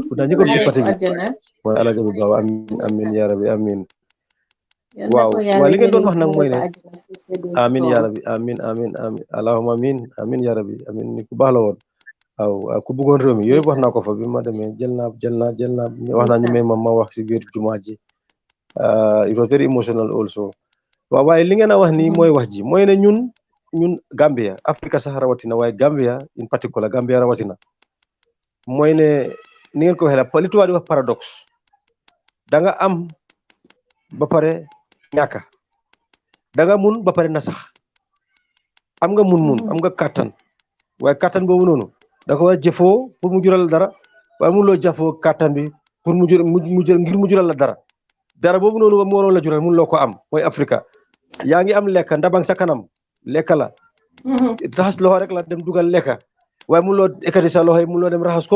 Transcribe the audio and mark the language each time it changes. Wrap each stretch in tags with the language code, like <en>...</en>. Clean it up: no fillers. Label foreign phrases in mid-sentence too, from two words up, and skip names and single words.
<wo>daa ñu ko si pati bi mooy Alaaji Abib Ba</wo> <ar>آمين يا ربي آمين</ar> <wo>waaw li ngeen doon wax nag mooy ne</wo> <ar>آمين يا ربي آمين آمين آمين اللهم آمين آمين يا ربي آمين</ar> <wo>ni ku baax la woon waaw ku bëggoon réew mi yooyu wax naa ko fa bi ma demee jël naa wax naa ñu may ma wax si biir jumaa ji</wo> <en>it was very emotional also</en> <wo>waaw waaye li ngeen a wax nii mooy wax ji mooy ne ñun Gambia Afrique sax rawatina waaye Gambia</wo> <en>in particular</en> <wo>Gambia rawatina mooy ne ni ngeen ko waxee la li tubaab di wax paradoxe da nga am ba pare ñàkka da nga mun ba pare na sax am nga mun am nga kàttan waaye kàttan boobu noonu da ko war a jëfoo pour mu jural dara waaye mun loo jëfoo kàttan bi pour mu jël ngir mu jural la dara boobu noonu mu waroon la jural mun loo ko am mooy Afrique yaa ngi am lekka ndabang sa kanam lekka la raxas loxo rek la dem dugal lekka waaye mun loo ekkati sa loxo yi mun loo dem raxas ko</wo>